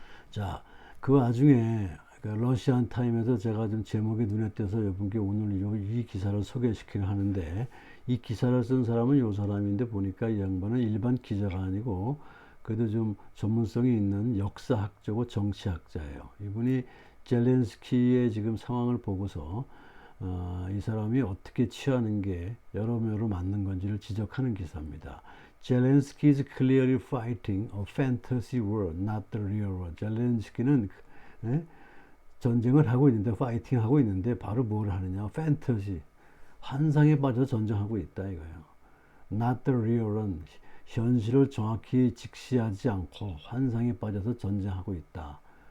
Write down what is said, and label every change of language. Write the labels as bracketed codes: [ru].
[ko] 자, 그 와중에 그 러시안 타임에서 제가 좀 제목이 눈에 띄어서 여러분께 오늘 이 기사를 소개시키려 하는데 이 기사를 쓴 사람은 이 사람인데 보니까 이 양반은 일반 기자가 아니고 그래도 좀 전문성이 있는 역사학자고 정치학자예요. 이분이 젤렌스키의 지금 상황을 보고서 이 사람이 어떻게 취하는 게 여러모로 맞는 건지를 지적하는 기사입니다. [en] Zelensky is clearly fighting a fantasy war, not the real war. [ko] 젤렌스키는 전쟁을 하고 있는데, 파이팅 하고 있는데, 바로 뭘 하느냐? 판타지. 환상에 빠져 전쟁하고 있다 이거예요. [en] Not the real one. [ko] 현실을 정확히 직시하지 않고 환상에 빠져서 전쟁하고 있다.